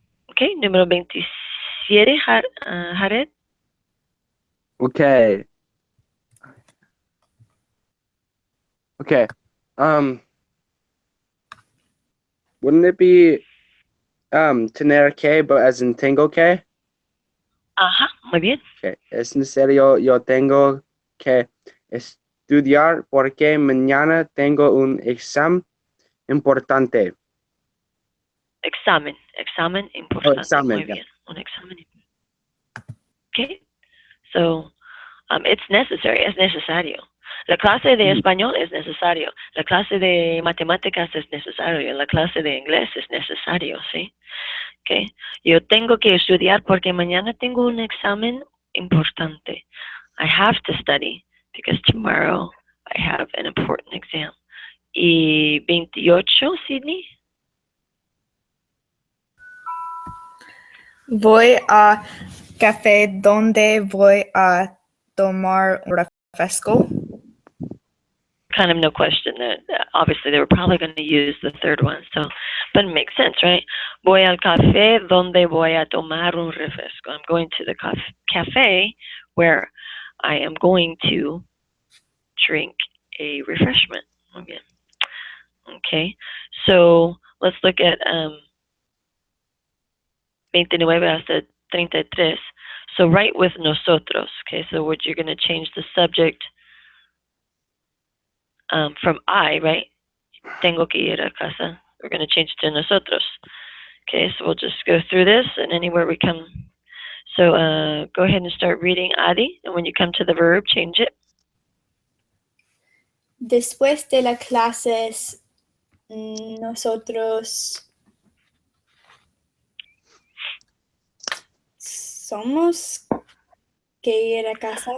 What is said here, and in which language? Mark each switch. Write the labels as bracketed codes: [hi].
[en] Okay, número 27, Jared. Okay. Okay. Wouldn't it be tener que, but as in [es] tengo que? Ajá, muy bien. [en] Okay. [es] Es necesario, yo tengo que estudiar porque mañana tengo un examen importante. Examen importante. examen, Muy [en] yeah. bien. [es] Un examen. [en] Okay. So, it's necessary, [es] es necesario. La clase de español es necesario. La clase de matemáticas es necesario. La clase de inglés es necesario, ¿sí? [en] Okay. [es] Yo tengo que estudiar porque mañana tengo un examen importante. [en] I have to study because tomorrow I have an important exam. [es] Y 28, Sydney? Voy a café donde voy a tomar un refresco. [en] Kind of no question that obviously they were probably going to use the third one, but it makes sense, right? [es] Voy al café donde voy a tomar un refresco. [en] I'm going to the cafe where I am going to drink a refreshment. Okay, so let's look at 29 hasta 33. So write with nosotros. Okay, so you're going to change the subject from I, right? [es] Tengo que ir a casa. [en] We're going to change it to nosotros. Okay, so we'll just go through this, and anywhere we come. So go ahead and start reading, Adi, and when you come to the verb, change it. [es] Después de las clases, nosotros somos que ir a casa.